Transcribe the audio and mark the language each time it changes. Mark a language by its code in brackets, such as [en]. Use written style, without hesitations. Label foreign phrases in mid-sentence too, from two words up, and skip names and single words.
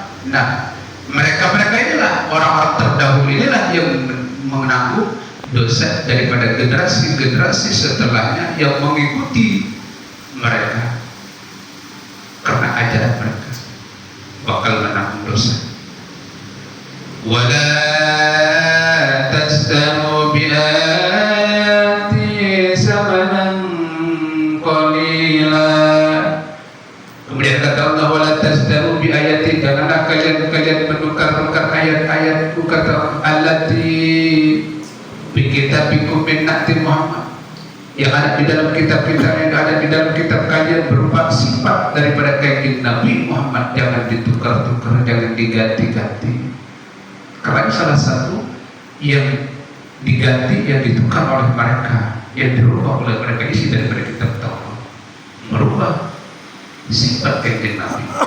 [id] Nah, mereka inilah, orang-orang terdahulu inilah yang menanggung dosa daripada generasi-generasi setelahnya yang mengikuti mereka, karena ajaran mereka bakal menanggung dosa. [ar] ولا تشتروا بآياتي ثمنا قليلا. [id] Kemudian kata Allah, [ar] ولا تشتروا بآياتي, [id] janganlah kalian menukar-nukar ayat-ayatku, kata [ar] التي بكتابكم من نعت محمد, [id] yang ada di dalam kitab-kitab, yang ada di dalam kitab kalian berupa sifat daripada kain Nabi Muhammad. Jangan ditukar-tukar, jangan diganti-ganti. Karena salah satu yang diganti, yang ditukar oleh mereka, yang dirubah oleh mereka isi daripada kitab Taurat, merubah sifat kain Nabi.